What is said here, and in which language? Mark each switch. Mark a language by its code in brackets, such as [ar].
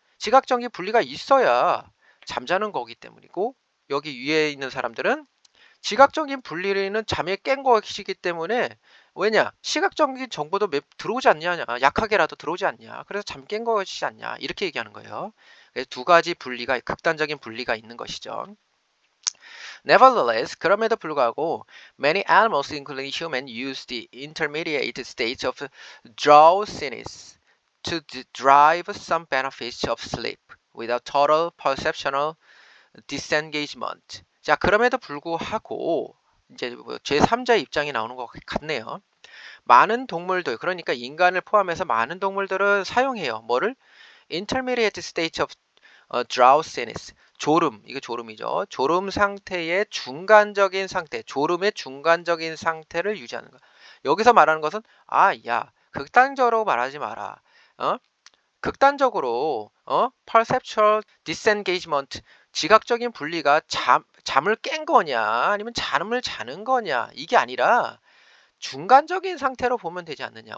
[ko] 지각적인 분리가 있어야 잠자는 거기 때문이고, 여기 위에 있는 사람들은 지각적인 분리는 잠에 깬 것이기 때문에, 왜냐? 시각적인 정보도 들어오지 않냐? 약하게라도 들어오지 않냐? 그래서 잠 깬 것이지 않냐? 이렇게 얘기하는 거예요. 그래서 두 가지 분리가, 극단적인 분리가 있는 것이죠. [en] Nevertheless, [ko] 그럼에도 불구하고 [en] many animals, including humans, use the intermediate states of drowsiness to derive some benefits of sleep without total perceptual disengagement. [ko] 자, 그럼에도 불구하고 이제 제3자의 입장이 나오는 것 같네요. 많은 동물들, 그러니까 인간을 포함해서 많은 동물들은 사용해요. 뭐를? [en] Intermediate state of drowsiness. [ko] 졸음, 이거 졸음이죠. 졸음 상태의 중간적인 상태, 졸음의 중간적인 상태를 유지하는 거. 여기서 말하는 것은, 야, 극단적으로 말하지 마라. 극단적으로, [en] perceptual disengagement, [ko] 지각적인 분리가 잠을 깬 거냐, 아니면 잠을 자는 거냐, 이게 아니라 중간적인 상태로 보면 되지 않느냐.